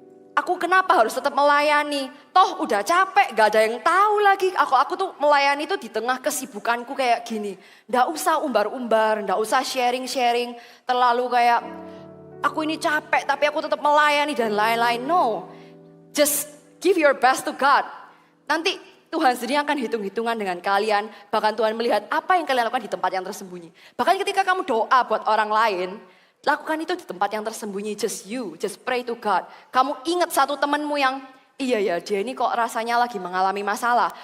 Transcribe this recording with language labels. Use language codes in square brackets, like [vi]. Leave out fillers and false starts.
[id] Aku kenapa harus tetap melayani? Toh udah capek, gak ada yang tahu lagi. Aku tuh melayani tuh di tengah kesibukanku kayak gini. Nggak usah umbar-umbar, nggak usah sharing-sharing. Terlalu kayak, aku ini capek tapi aku tetap melayani dan lain-lain. [en] No, just give your best to God. [id] Nanti Tuhan sendiri akan hitung-hitungan dengan kalian. Bahkan Tuhan melihat apa yang kalian lakukan di tempat yang tersembunyi. Bahkan ketika kamu doa buat orang lain, lakukan itu di tempat yang tersembunyi, [en] just pray to God. [id] Kamu ingat satu temanmu yang, iya ya dia ini kok rasanya lagi mengalami masalah.